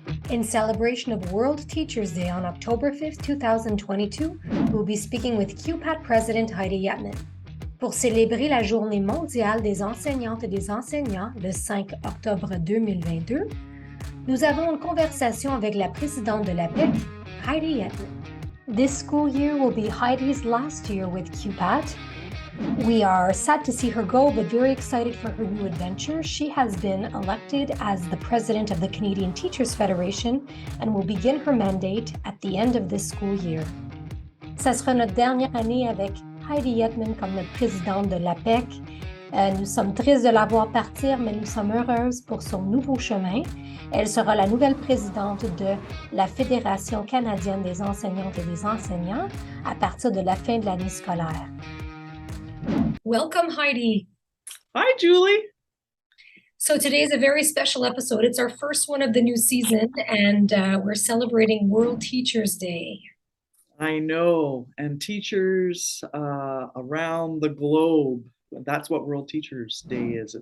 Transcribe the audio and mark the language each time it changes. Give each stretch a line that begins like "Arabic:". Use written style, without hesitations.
English: In celebration of World Teachers Day on October 5th, 2022, we'll be speaking with QPAT President Heidi Yetman.
French: Pour célébrer la journée mondiale des enseignantes et des enseignants le 5 octobre 2022, nous avons une conversation avec la présidente de l'APEQ, Heidi Yetman.
English: This school year will be Heidi's last year with QPAT. We are sad to see her go, but very excited for her new adventure. She has been elected as the president of the Canadian Teachers Federation and will begin her mandate at the end of this school year.
French: Ça sera notre dernière année avec Heidi Yetman comme notre présidente de l'APEC. Nous sommes tristes de la voir partir, mais nous sommes heureuses pour son nouveau chemin. Elle sera la nouvelle présidente de la Fédération canadienne des enseignantes et des enseignants à partir de la fin de l'année scolaire.
English: Welcome, Heidi. Hi, Julie. So today is a very special episode. It's our first one of the new season, and we're celebrating World Teachers Day. I know, and teachers around the globe, that's what World Teachers Day is.